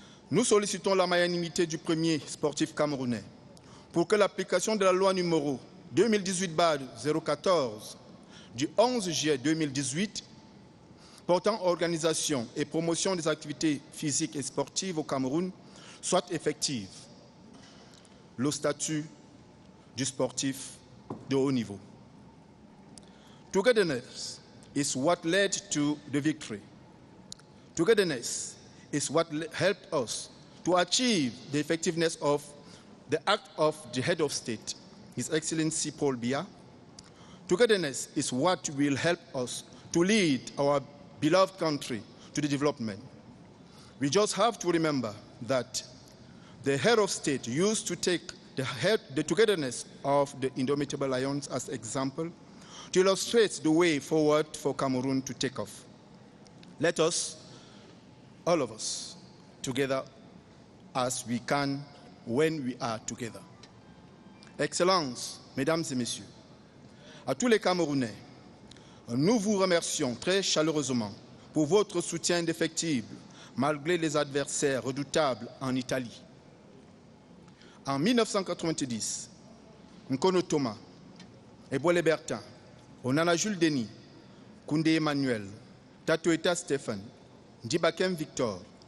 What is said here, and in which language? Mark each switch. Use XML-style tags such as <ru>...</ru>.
<fr>Nous sollicitons la magnanimité du premier sportif camerounais pour que l'application de la loi numéro 2018/014 du 11 juillet 2018 portant organisation et promotion des activités physiques et sportives au Cameroun soit effective. Le statut du sportif de haut niveau.</fr> <en>Togetherness is what led to the victory. Togetherness is what helped us to achieve the effectiveness of the act of the head of state, His Excellency Paul Biya. Togetherness is what will help us to lead our beloved country to the development. We just have to remember that the head of state used to take the togetherness of the indomitable lions as example to illustrate the way forward for Cameroon to take off. Let us, all of us, together as we can when we are together.</en> <fr>Excellences, Mesdames et Messieurs, à tous les Camerounais, nous vous remercions très chaleureusement pour votre soutien indéfectible malgré les adversaires redoutables en Italie. En 1990, Nkono Thomas, Ebouele Bertin, Onana Jules Denis, Koundé Emmanuel, Tato Eta Stephen, Ndibakem Victor,</fr>